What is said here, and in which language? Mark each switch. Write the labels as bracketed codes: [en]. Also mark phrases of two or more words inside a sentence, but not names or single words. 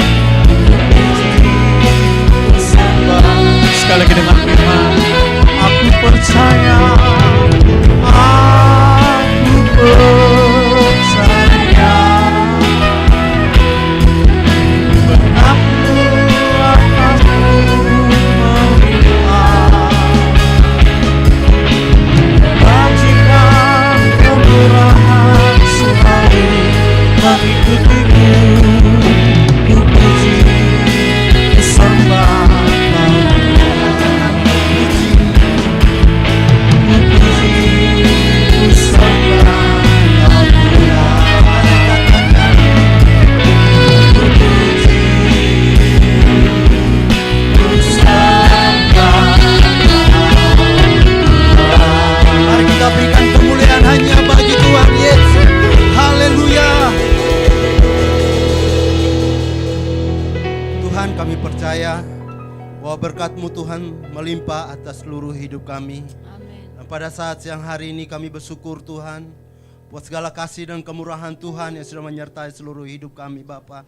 [id] Sekali lagi dengan firman, aku percaya, aku percaya berkat-Mu atasku melimpah, kebajikan kemurahan selalu mengikutiku. Ku puji, ku sembah Tuhan. Ku puji, ku sembah Tuhan. Ku puji, ku sembah Tuhan. Mari kita berikan kemuliaan hanya bagi Tuhan Yesus. Haleluya. Tuhan, kami percaya bahwa berkat-Mu Tuhan melimpah atas seluruh hidup kami. Amin. Dan pada saat siang hari ini kami bersyukur Tuhan buat segala kasih dan kemurahan Tuhan yang sudah menyertai seluruh hidup kami Bapa.